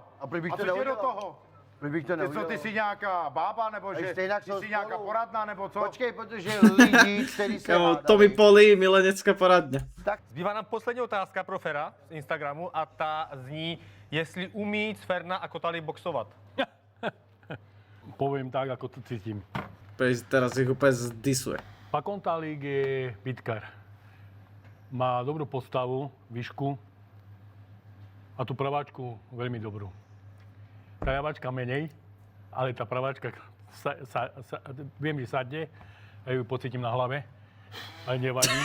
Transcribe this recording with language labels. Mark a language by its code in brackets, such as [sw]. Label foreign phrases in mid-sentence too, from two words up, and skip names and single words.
[cs] A proč bych A to co ti je do neudělal? toho? Proč bych to Ty co, neudělal? ty jsi nějaká bába, nebo A že stejnak ty jsou jsi nějaká spolu. poradná, nebo co? Počkej, protože lidi, kteří se [sk] Kámo, Tommy Polly, milenecká poradňa. [cs] Zbývá nám poslední otázka pro Fera z Instagramu a ta zní, jestli umí Cverna a Kotali boxovat. [sk] Poviem tak, ako to cítim. Teraz ich úplne zdisuje. Pakontálík je bitkar. Má dobrú postavu, výšku a tú praváčku veľmi dobrú. Tá ľavačka menej, ale tá praváčka viem, že sadne, ja ju pocítim na hlave, ale nevadí.